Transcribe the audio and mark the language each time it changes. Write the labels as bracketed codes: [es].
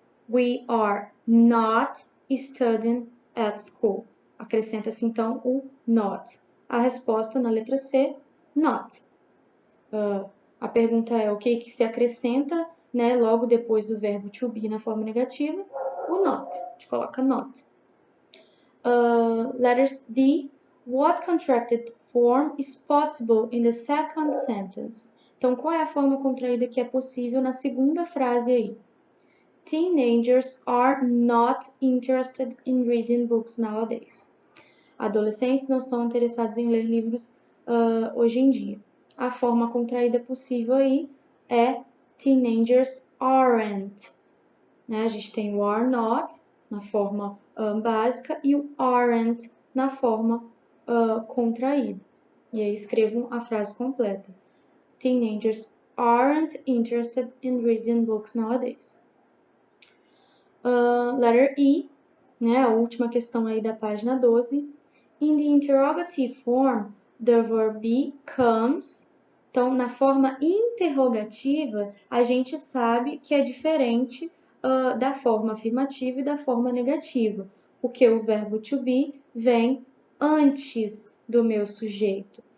[en] We are not studying at school. [pt] Acrescenta-se, então, o not. A resposta na letra C, not. A pergunta é o que se acrescenta, né, logo depois do verbo to be na forma negativa? O not. A gente coloca not. Letter D. [en] What contracted form is possible in the second sentence? [pt] Então, qual é a forma contraída que é possível na segunda frase aí? [en] Teenagers are not interested in reading books nowadays. [pt] Adolescentes não estão interessados em ler livros hoje em dia. A forma contraída possível aí é teenagers aren't. Né? A gente tem o are not na forma básica e o aren't na forma contraída. E aí escrevam a frase completa. [en] Teenagers aren't interested in reading books nowadays. Letter E, né? [pt] A última questão aí da página 12. [en] In the interrogative form, the verb be comes [pt] Então, na forma interrogativa, a gente sabe que é diferente da forma afirmativa e da forma negativa, porque o verbo to be vem antes do meu sujeito.